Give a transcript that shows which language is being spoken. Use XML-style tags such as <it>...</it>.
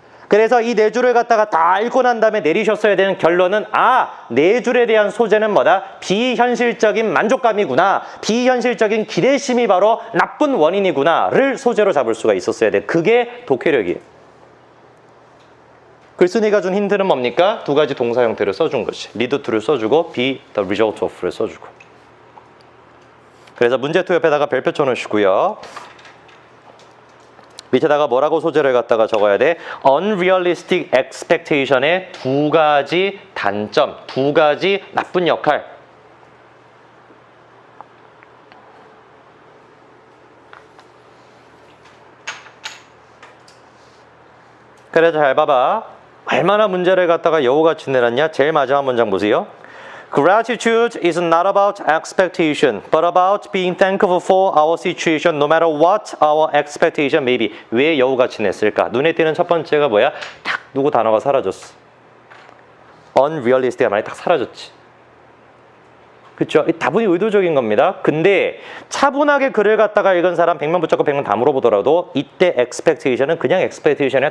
<ko>그래서 이 네 줄을 갖다가 다 읽고 난 다음에 내리셨어야 되는 결론은 네 줄에 대한 소재는 뭐다? 비현실적인 만족감이구나. 비현실적인 기대심이 바로 나쁜 원인이구나를 소재로 잡을 수가 있었어야 돼. 그게 독해력이에요. 글쓴이가 준 힌트는 뭡니까? 두 가지 동사 형태를 써준 것이.</ko> <en>lead to</en> <ko>를 써주고</ko> <en>be the result of</en> <ko>를 써주고. 그래서 문제2 옆에다가 별표 쳐놓으시고요. 밑에다가 뭐라고 소재를 갖다가 적어야 돼?</ko> <en>unrealistic expectation</en> <ko>의 두 가지 단점, 두 가지 나쁜 역할. 그래서 잘 봐봐. 얼마나 문제를 갖다가 여우같이 내놨냐? 제일 마지막 문장 보세요.</ko> <en>Gratitude is not about expectation, but about being thankful for our situation, no matter what our expectation may be.</en> <ko>왜 여우같이 냈을까? 눈에 띄는 첫 번째가 뭐야? 딱 누구 단어가 사라졌어. unrealistic한 말이 딱 사라졌지. 그렇죠? 다분히 의도적인 겁니다. 근데 차분하게 글을 갖다가 읽은 사람 100명 붙잡고 100명 다 물어보더라도 이때 expectation은 그냥 expectation이야.</ko>